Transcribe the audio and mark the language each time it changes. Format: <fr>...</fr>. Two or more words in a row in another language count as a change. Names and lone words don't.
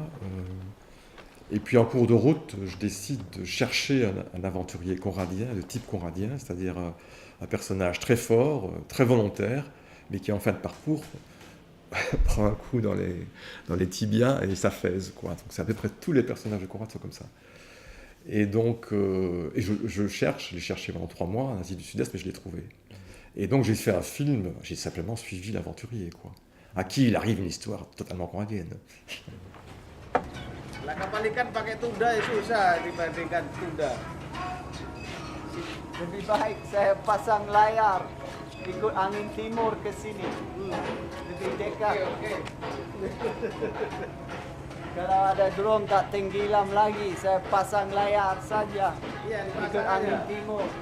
<fr>Et puis en cours de route, je décide de chercher un aventurier conradien, de type conradien, c'est-à-dire un personnage très fort, très volontaire, mais qui en fin de parcours prend un coup dans les tibias et s'affaisse, quoi. Donc c'est à peu près tous les personnages de Conrad sont comme ça. Et donc, je cherche, je l'ai cherché pendant 3 mois en Asie du Sud-Est, mais je l'ai trouvé. Et donc j'ai fait un film, j'ai simplement suivi l'aventurier, quoi. À qui il arrive une histoire totalement conradienne.</fr> <ms>Lah kapal ikan pakai tunda susah dibandingkan tunda. Lebih baik saya pasang layar ikut angin timur ke sini. Lebih dekat. Okay. Kalau ada drone tak tenggelam lagi, saya pasang layar saja ikut angin timur.</ms>